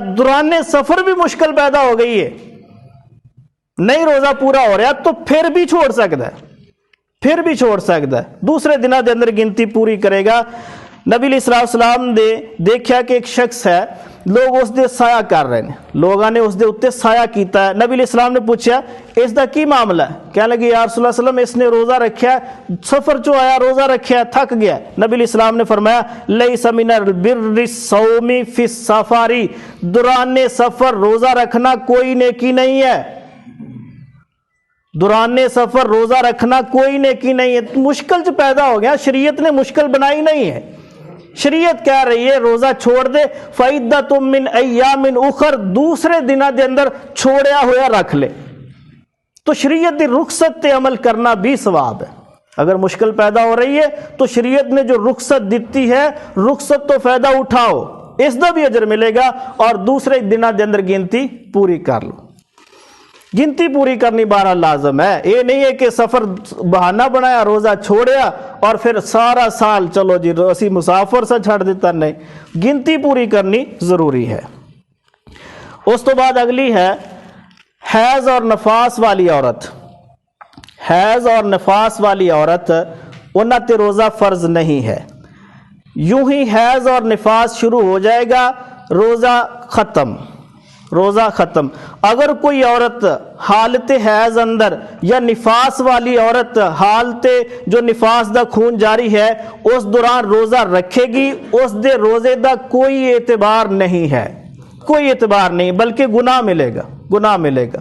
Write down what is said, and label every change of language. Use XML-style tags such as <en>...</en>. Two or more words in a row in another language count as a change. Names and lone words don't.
<ur>دوران سفر بھی مشکل پیدا ہو گئی ہے، نہیں روزہ پورا ہو رہا تو پھر بھی چھوڑ سکتا ہے، دوسرے دنوں دے اندر گنتی پوری کرے گا. نبی علیہ السلام نے دیکھا کہ ایک شخص ہے، لوگ اس دے سایہ کر رہے ہیں، لوگوں نے اس دے اتے سایہ کیتا ہے. نبی علیہ السلام نے پوچھا اس دا کی معاملہ ہے؟ کہنے لگے</ur> <ar>یا رسول اللہ صلی اللہ علیہ وسلم</ar> <ur>اس نے روزہ رکھا ہے، سفر چو آیا روزہ رکھا ہے، تھک گیا. نبی علیہ السلام نے فرمایا</ur> <ar>لیس من البر الصوم فی السفر،</ar> <ur>دوران سفر روزہ رکھنا کوئی نیکی نہیں ہے. دوران سفر روزہ رکھنا کوئی نیکی نہیں ہے. مشکل جو پیدا ہو گیا، شریعت نے مشکل بنائی نہیں ہے. شریعت کہہ رہی ہے روزہ چھوڑ دے،</ur> <ar>فَعِدَّةٌ مِّنْ أَيَّامٍ أُخَرَ،</ar> <ur>دوسرے دنوں دے اندر چھوڑیا ہوا رکھ لے. تو شریعت دی رخصت تے عمل کرنا بھی ثواب ہے. اگر مشکل پیدا ہو رہی ہے تو شریعت نے جو رخصت دیتی ہے، رخصت تو فائدہ اٹھاؤ، اس دا بھی اجر ملے گا. اور دوسرے دنوں دے اندر گنتی پوری کر لو. گنتی پوری کرنی بہرحال لازم ہے. یہ نہیں ہے کہ سفر بہانہ بنایا، روزہ چھوڑیا اور پھر سارا سال چلو جی اسی مسافر سے چھڑ دیتا. نہیں، گنتی پوری کرنی ضروری ہے. اس تو بعد اگلی ہے حیض اور نفاس والی عورت. حیض اور نفاس والی عورت انہاں تے روزہ فرض نہیں ہے. یوں ہی حیض اور نفاس شروع ہو جائے گا، روزہ ختم. اگر کوئی عورت حالت حیض اندر یا نفاس والی عورت حالت جو نفاس دا خون جاری ہے اس دوران روزہ رکھے گی، اس دے روزے دا کوئی اعتبار نہیں ہے، کوئی اعتبار نہیں، بلکہ گناہ ملے گا.</ur>